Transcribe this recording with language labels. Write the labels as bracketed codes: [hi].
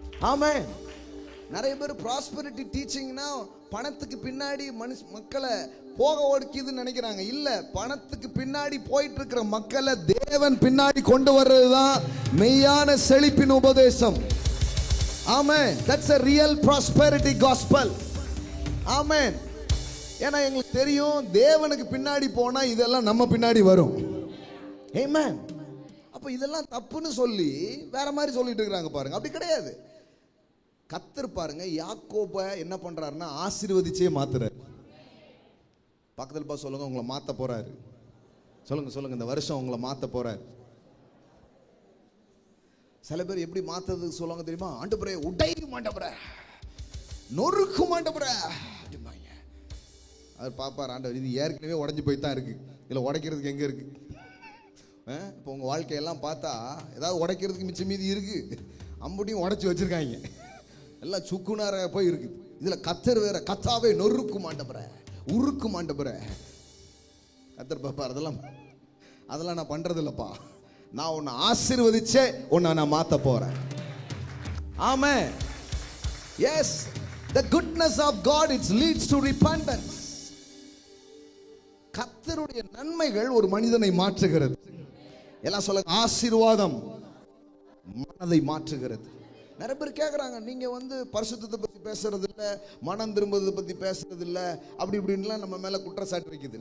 [ta] ஆமா, நிறைய பேர் ப்ராஸ்பெரிட்டி டீச்சிங்னா பணத்துக்கு பின்னாடி மக்களை போக ஓடிக்குதுன்னு நினைக்கிறாங்க. இல்ல, பணத்துக்கு பின்னாடி போயிட்டு இருக்கிற மக்களை தேவன் பின்னாடி கொண்டு வர்றதுதான் மெய்யான செழிப்பின் உபதேசம். ஆமென். [en] That's a real prosperity gospel. [ta] ஆமென். ஏன்னா எங்களுக்கு தெரியும் தேவனுக்கு பின்னாடி போனா இதெல்லாம் நம்ம பின்னாடி வரும். ஆமென். அப்ப இதெல்லாம் தப்புன்னு சொல்லி வேற மாதிரி சொல்லிட்டு இருக்காங்க பாருங்க. அப்படி கிடையாது. கர்த்தர் பாருங்க யாக்கோபை என்ன பண்றாருன்னா ஆசீர்வதிச்சே மாத்துறாரு. பக்கத்துல பா சொல்லுங்க, உங்களை மாத்த போறாரு. சொல்லுங்க, இந்த வருஷம் உங்களை மாத்த போறாரு. சில பேர் எப்படி மாத்துறதுக்கு சொல்லுவாங்க தெரியுமா? ஆண்டவரே உடையும் ஆண்டவரே, நொறுக்கும் ஆண்டவரே அப்படிம்பாங்க. அவர் பாப்பார், ஆண்டவர் இது ஏற்கனவே உடஞ்சி போய் தான் இருக்கு, இதுல உடைக்கிறதுக்கு எங்க இருக்கு? இப்போ உங்க வாழ்க்கையெல்லாம் பார்த்தா ஏதாவது உடைக்கிறதுக்கு மிச்சம் மீதி இருக்கு? அம்புட்டியும் உடைச்சி வச்சிருக்காங்க, எல்லாம் சுக்குனார போய் இருக்கு. இதுல கர்த்தர் வேற, கர்த்தாவே நொறுக்கும் ஆண்டவரே, உருக்கும் ஆண்டவரே. கர்த்தர் பாப்பார், அதெல்லாம் நான் பண்றது இல்லப்பா, நான் உன்னை ஆசீர்வதிச்சே உன்னை நான் மாத்த போறேன். ஆமென். [en] Yes, the goodness of God it leads to repentance. [ta] கர்த்தருடைய நன்மைகள் ஒரு மனிதனை மாற்றுகிறது. எல்லாம் சொல்லுங்க, ஆசீர்வாதம் மனதை மாற்றுகிறது. நிறைய பேர் கேட்குறாங்க, நீங்க வந்து பரிசுத்தத்தை பத்தி பேசுறது இல்ல, மனம் திரும்புவதை பத்தி பேசுறது இல்ல, அப்படி இப்படின்லாம் நம்ம மேல குற்றச்சாட்டு வைக்குது.